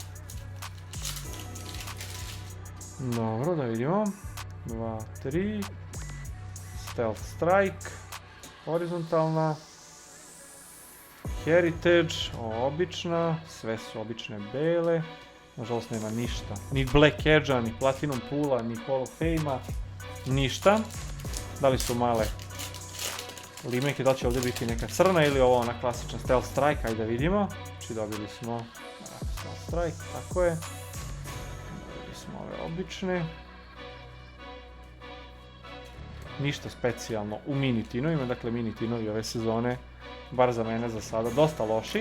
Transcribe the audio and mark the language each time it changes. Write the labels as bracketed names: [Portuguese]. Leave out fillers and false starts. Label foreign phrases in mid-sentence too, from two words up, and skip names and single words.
[Serbian] Dobro, da vidimo. 2, 3. Stealth Strike. Horizontalna. Heritage, obična. Sve su obične bele. Nažalost nema ništa. Ni Black Edge-a, ni Platinum Pool-a, ni Hall of Fame-a. Ništa. Da li su male limenke, da li će ovdje biti neka crna ili ovo ona klasična Stealth Strike, ajde da vidimo. Znači dobili smo Stealth Strike, tako je. Dobili smo ove obične. Ništa specijalno u mini tinovima, dakle mini tinovi ove sezone, bar za mene za sada, dosta loši.